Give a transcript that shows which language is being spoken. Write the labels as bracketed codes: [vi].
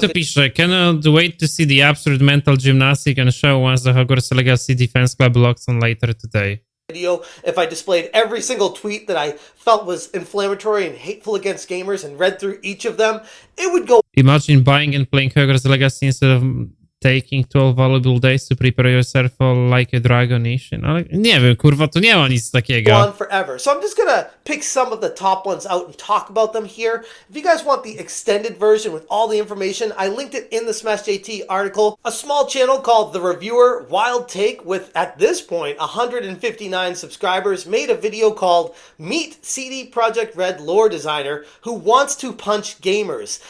[pl] to pisze, [en] cannot wait to see the absurd mental gymnastic and show once the Hogwarts Legacy Defense Club logs on later today. video if I displayed every single tweet that I felt was inflammatory and hateful against gamers and read through each of them, it would go Imagine buying and playing Hogwarts Legacy instead of taking 12 valuable days to prepare yourself for like a Dragonation. [pl] Ale nie wiem, kurwa, tu nie ma nic takiego. [en] on forever. So I'm just gonna pick some of the top ones out and talk about them here. If you guys want the extended version with all the information, I linked it in the Smash JT article. A small channel called The Reviewer Wild Take with, at this point, 159 subscribers made a video called Meet CD Projekt Red Lore Designer Who Wants to Punch Gamers.